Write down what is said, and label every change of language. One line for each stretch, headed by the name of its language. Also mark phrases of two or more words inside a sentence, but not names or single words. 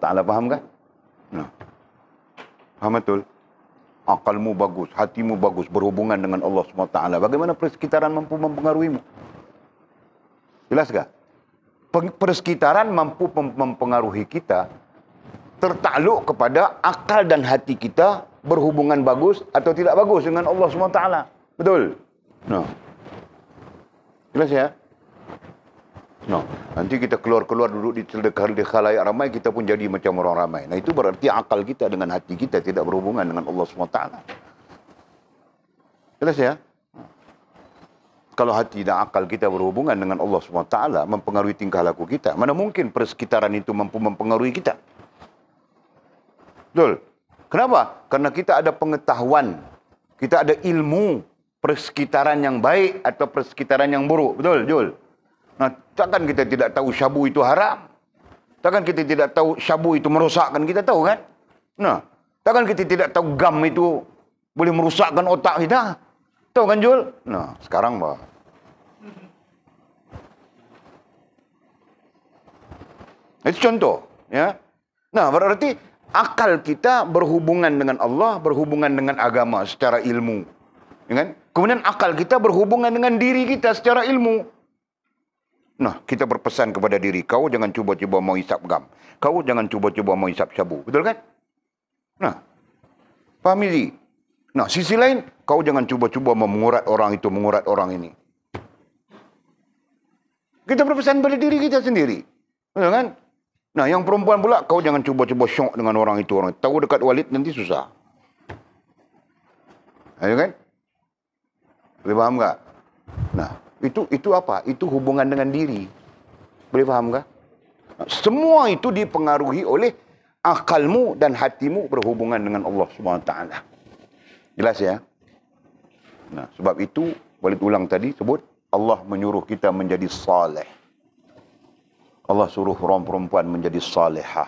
Malay: Faham kan? Nah, faham betul? Akalmu bagus, hatimu bagus, berhubungan dengan Allah SWT. Bagaimana persekitaran mampu mempengaruhimu? Jelas tak? Persekitaran mampu mempengaruhi kita tertakluk kepada akal dan hati kita berhubungan bagus atau tidak bagus dengan Allah SWT. Betul? Nah. Jelas ya? Nah, nanti kita keluar-keluar duduk di khalayak ramai, kita pun jadi macam orang ramai. Nah, itu berarti akal kita dengan hati kita tidak berhubungan dengan Allah SWT. Jelas ya? Kalau hati dan akal kita berhubungan dengan Allah SWT, mempengaruhi tingkah laku kita, mana mungkin persekitaran itu mampu mempengaruhi kita? Betul? Kenapa? Karena kita ada pengetahuan, kita ada ilmu persekitaran yang baik atau persekitaran yang buruk. Betul, Jul? Nah, takkan kita tidak tahu syabu itu haram? Takkan kita tidak tahu syabu itu merosakkan? Kita tahu kan? Nah, takkan kita tidak tahu gam itu boleh merosakkan otak kita? Tahu kan, Jul? Nah, sekarang, Pak. Itu contoh, ya. Nah, berarti akal kita berhubungan dengan Allah, berhubungan dengan agama secara ilmu. Ya kan? Kemudian akal kita berhubungan dengan diri kita secara ilmu. Nah, kita berpesan kepada diri, kau jangan cuba-cuba mau hisap gam. Kau jangan cuba-cuba mau hisap syabu. Betul kan? Nah, faham ini? Nah, sisi lain, kau jangan cuba-cuba mengurat orang itu, mengurat orang ini. Kita berpesan pada diri kita sendiri. Betul kan? Nah, yang perempuan pula, kau jangan cuba-cuba syok dengan orang itu. Orang tahu dekat Walid nanti susah. Ayo kan? Boleh faham tak? Nah, itu apa? Itu hubungan dengan diri. Boleh faham tak? Semua itu dipengaruhi oleh akalmu dan hatimu berhubungan dengan Allah SWT. Jelas ya? Nah, sebab itu, Walid ulang tadi sebut, Allah menyuruh kita menjadi saleh. Allah suruh orang perempuan menjadi salihah.